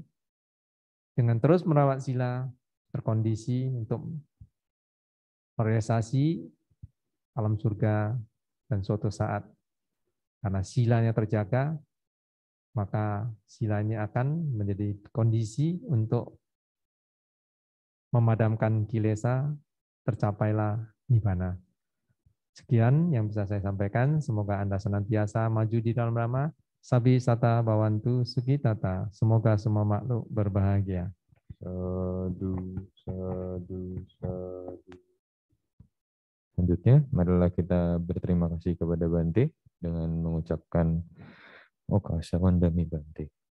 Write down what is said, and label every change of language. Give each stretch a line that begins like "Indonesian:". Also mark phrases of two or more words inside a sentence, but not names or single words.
Indonesian: Dengan terus merawat sila, terkondisi untuk merealisasi alam surga dan suatu saat. Karena silanya terjaga, maka silanya akan menjadi kondisi untuk memadamkan kilesa, tercapailah nibbana. Sekian yang bisa saya sampaikan. Semoga Anda senantiasa maju di dalam Dhamma.
Pali: Sabi sata bawantu sukitata.
Indonesian: Semoga semua makhluk berbahagia.
Pali: Sadu, sadu, sadu.
Indonesian: Selanjutnya, marilah kita berterima kasih kepada Bante dengan mengucapkan
Pali: Okasa Wandami Bante.